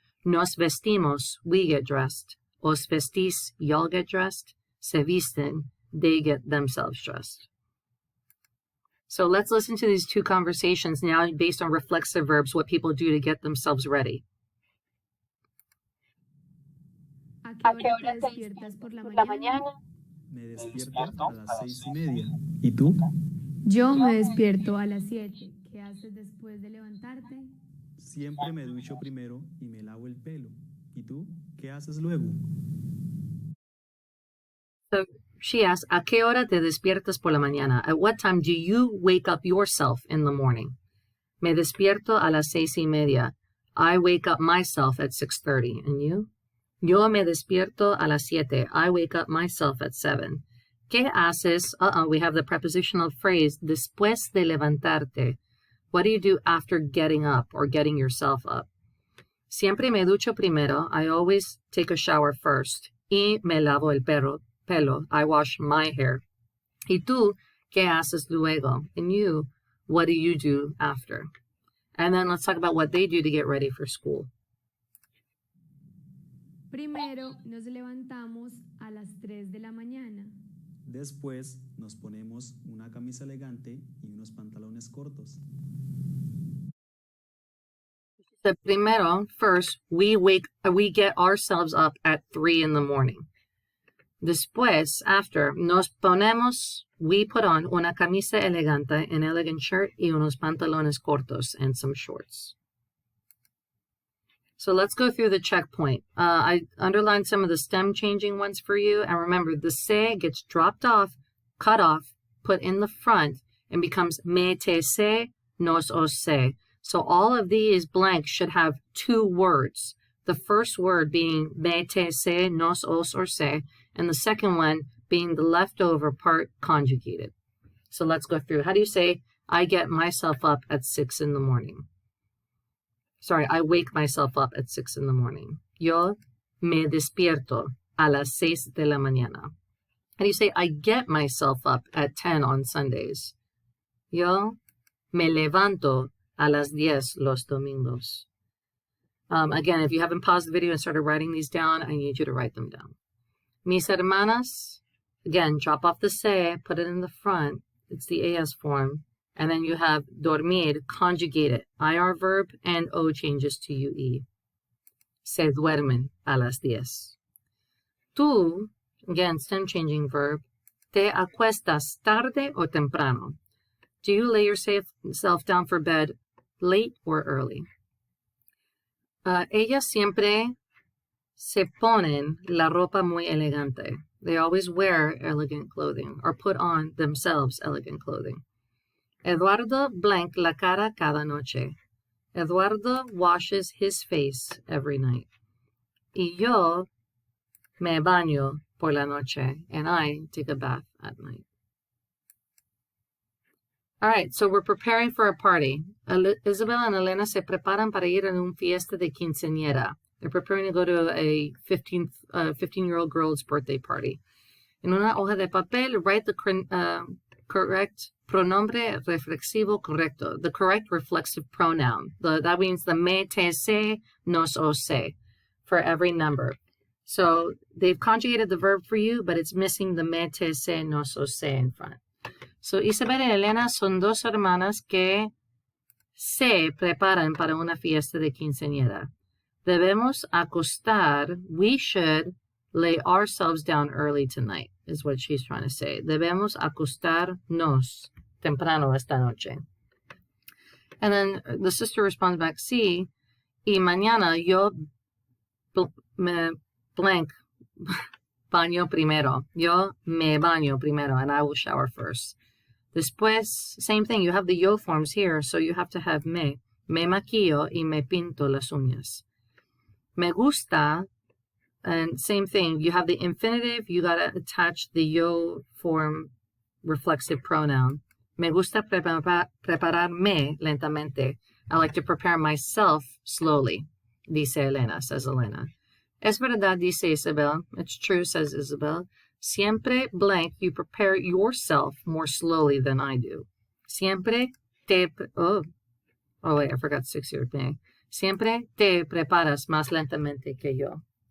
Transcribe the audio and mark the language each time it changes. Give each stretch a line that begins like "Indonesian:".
Spanish: Nos vestimos,
English: we get dressed.
Spanish: Os vestís,
English: y'all get dressed. Se visten, they get themselves dressed. So let's listen to these 2 conversations now based on reflexive verbs, what people do to get themselves ready.
Spanish: ¿A qué hora te despiertas por la mañana? Me despierto a las 6:30. ¿Y tú? Yo me despierto a las 7. ¿Qué haces después de levantarte? Siempre me ducho primero y me lavo el pelo. ¿Y tú? ¿Qué haces luego?
English: So she asks,
Spanish: ¿a qué hora te despiertas por la mañana?
English: At what time do you wake up yourself in the morning?
Spanish: Me despierto a las 6:30.
English: I wake up myself at 6:30. And you?
Spanish: Yo me despierto a las 7.
English: I wake up myself at 7.
Spanish: ¿Qué haces?
English: We have the prepositional phrase,
Spanish: después de levantarte.
English: What do you do after getting up or getting yourself up?
Spanish: Siempre me ducho primero.
English: I always take a shower first.
Spanish: Y me lavo el pelo.
English: I wash my hair.
Spanish: ¿Y tú qué haces luego?
English: And you, what do you do after? And then let's talk about what they do to get ready for school.
Spanish: Primero nos levantamos a las 3 de la mañana. Después nos ponemos una camisa elegante y unos pantalones cortos.
English: So primero, first, we get ourselves up at 3 in the morning. Después, after,
Spanish: nos ponemos,
English: we put on
Spanish: una camisa elegante,
English: an elegant shirt,
Spanish: y unos pantalones cortos,
English: and some shorts. So let's go through the checkpoint. I underlined some of the stem changing ones for you. And remember, the se gets dropped off, cut off, put in the front, and becomes me te se, nos os se. So all of these blanks should have two words. The first word being me te se, nos os or se, and the second one being the leftover part conjugated. So let's go through. How do you say, I get myself up at 6 in the morning? Sorry, I wake myself up at 6 in the morning.
Spanish: Yo me despierto a las 6 de la mañana.
English: How do you say, I get myself up at 10 on Sundays?
Spanish: Yo me levanto a las 10 los domingos.
English: Again, if you haven't paused the video and started writing these down, I need you to write them down. Mis hermanas, again, drop off the se, put it in the front. It's the AS form. And then you have dormir, conjugate it. IR verb and O changes to UE.
Spanish: Se duermen a las 10. Tú,
English: again, stem changing verb.
Spanish: Te acuestas tarde o temprano.
English: Do you lay yourself down for bed late or early?
Spanish: Ellas siempre se ponen la ropa muy elegante.
English: They always wear elegant clothing or put on themselves elegant clothing. Eduardo blank
Spanish: la cara cada noche.
English: Eduardo washes his face every night.
Spanish: Y yo me baño por la noche.
English: And I take a bath at night. All right, so we're preparing for a party. Isabel and Elena
Spanish: se preparan para ir a un fiesta de quinceañera.
English: They're preparing to go to a 15-year-old girl's birthday party.
Spanish: En una hoja de papel,
English: write the correct
Spanish: pronombre reflexivo correcto,
English: the correct reflexive pronoun. That means the me, te, se, nos, o, se for every number. So they've conjugated the verb for you, but it's missing the me, te, se, nos, o, se in front.
Spanish: So Isabel y Elena son dos hermanas que se preparan para una fiesta de quinceañera. Debemos acostar,
English: we should lay ourselves down early tonight, is what she's trying to say.
Spanish: Debemos acostarnos temprano esta noche.
English: And then the sister responds back,
Spanish: sí, y mañana yo me blank baño primero. Yo me baño primero,
English: and I will shower first. Después, same thing, you have the yo forms here, so you have to have me.
Spanish: Me maquillo y me pinto las uñas. Me gusta,
English: and same thing, you have the infinitive, you gotta attach the yo form reflexive pronoun.
Spanish: Me gusta prepararme lentamente.
English: I like to prepare myself slowly,
Spanish: dice Elena,
English: says Elena.
Spanish: Es verdad, dice Isabel.
English: It's true, says Isabel. Siempre blank, you prepare yourself more slowly than I do.
Spanish: Siempre te...
English: Oh wait, I forgot 6 here.
Spanish: Siempre te preparas más lentamente que yo.